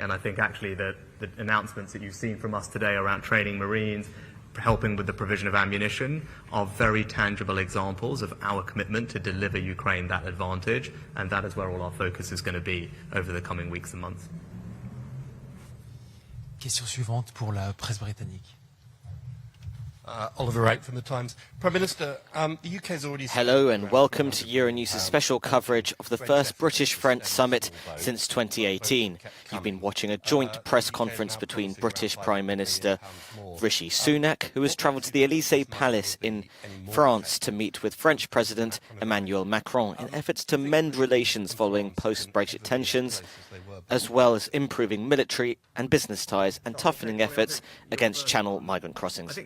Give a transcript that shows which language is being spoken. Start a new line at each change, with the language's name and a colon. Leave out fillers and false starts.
English: And I think actually that the announcements that you've seen from us today around training Marines, helping with the provision of ammunition, are very tangible examples of our commitment to deliver Ukraine that advantage. And that is where all our focus is going to be over the coming weeks and months.
French: Question suivante pour la presse britannique.
English: Oliver Wright from The Times. Prime Minister, the UK has already... Hello and welcome to Euronews' special coverage of the first British-French summit since 2018. You've been watching a joint press conference between British Prime Minister Rishi Sunak, who has travelled to the Élysée Palace in France to meet with French President Emmanuel Macron in efforts to mend relations following post-Brexit tensions, as well as improving military and business ties and toughening efforts against Channel migrant crossings.